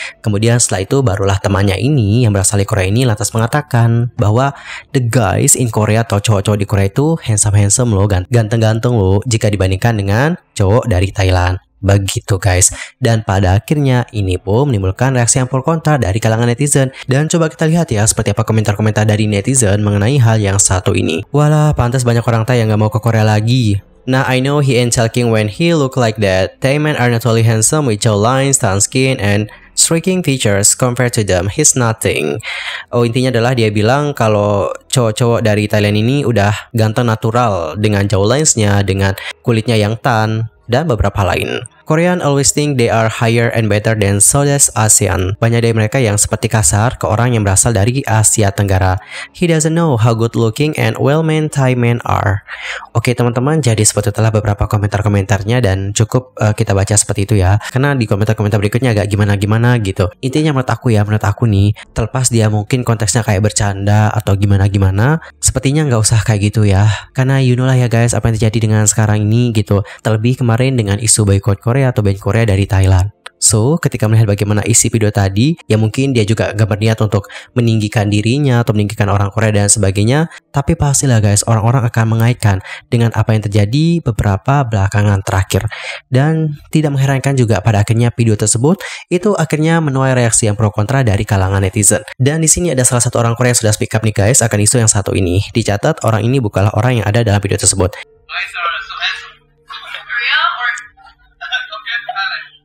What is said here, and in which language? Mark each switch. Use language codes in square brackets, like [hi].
[id] Kemudian setelah itu barulah temannya ini yang berasal dari Korea ini lantas mengatakan bahwa [en] the guys in Korea [id] atau cowok-cowok di Korea itu [en] handsome [id] loh, ganteng-ganteng loh jika dibandingkan dengan cowok dari Thailand. Begitu guys. Dan pada akhirnya ini pun menimbulkan reaksi yang pro kontra dari kalangan netizen. Dan coba kita lihat ya seperti apa komentar-komentar dari netizen mengenai hal yang satu ini. Walah, pantas banyak orang Thai yang gak mau ke Korea lagi. [en] Nah, I know he ain't talking when he look like that. Thai men are not only handsome with jawlines, tan skin, and striking features compared to them. He's nothing. [id] Oh, intinya adalah dia bilang kalau cowok-cowok dari Thailand ini udah ganteng natural dengan jawlinesnya, dengan kulitnya yang tan, dan beberapa lain. [en] Korean always think they are higher and better than Southeast Asian. [id] Banyak dari mereka yang seperti kasar ke orang yang berasal dari Asia Tenggara. [en] He doesn't know how good looking and well-meant Thai men are. [id] Oke teman-teman, jadi seperti itulah beberapa komentar-komentarnya dan cukup kita baca seperti itu ya. Karena di komentar-komentar berikutnya agak gimana-gimana gitu. Intinya menurut aku nih, terlepas dia mungkin konteksnya kayak bercanda atau gimana-gimana, sepertinya nggak usah kayak gitu ya. Karena [en] you know [id] lah ya guys, apa yang terjadi dengan sekarang ini gitu. Terlebih kemarin dengan isu boycott Korea atau band Korea dari Thailand. So, ketika melihat bagaimana isi video tadi, ya mungkin dia juga gak berniat untuk meninggikan dirinya atau meninggikan orang Korea dan sebagainya, tapi pastilah guys, orang-orang akan mengaitkan dengan apa yang terjadi beberapa belakangan terakhir. Dan tidak mengherankan juga pada akhirnya video tersebut itu akhirnya menuai reaksi yang pro kontra dari kalangan netizen. Dan di sini ada salah satu orang Korea yang sudah [en] speak up [id] nih guys akan isu yang satu ini. Dicatat orang ini bukanlah orang yang ada dalam video tersebut. [en] Guys are so handsome Korea or compared to Thailand.